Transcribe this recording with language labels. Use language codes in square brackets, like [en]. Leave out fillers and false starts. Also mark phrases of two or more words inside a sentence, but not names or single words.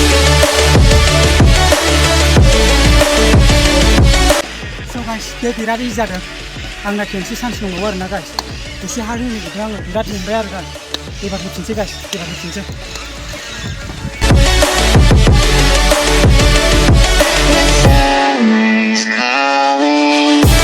[en] So guys, [brx] बे बिराद इजि जादों आंना खेनसे चान्स दंबावो आरोना गाइस एसे हार्ड होनोबोदों आङो बिराद मोनबाय आरो गाइस एबार होफिनसै गाइस एबार होफिनसै [en] Summer's calling.